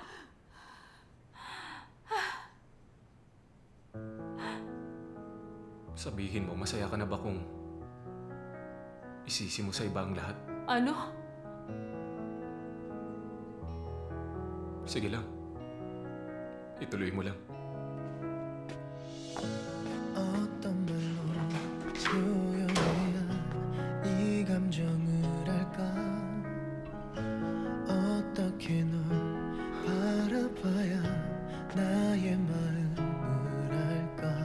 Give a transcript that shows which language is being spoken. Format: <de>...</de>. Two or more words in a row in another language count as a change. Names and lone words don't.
<tl>Sabihin mo, masaya ka na ba kung isisi mo sa iba ang lahat? Ano? Sige lang. Ituloy mo lang.</tl> <ko>어떤 말로 표현해야 이 감정을 할까 어떻게 널 바라봐야 나의 마음을 알까</ko>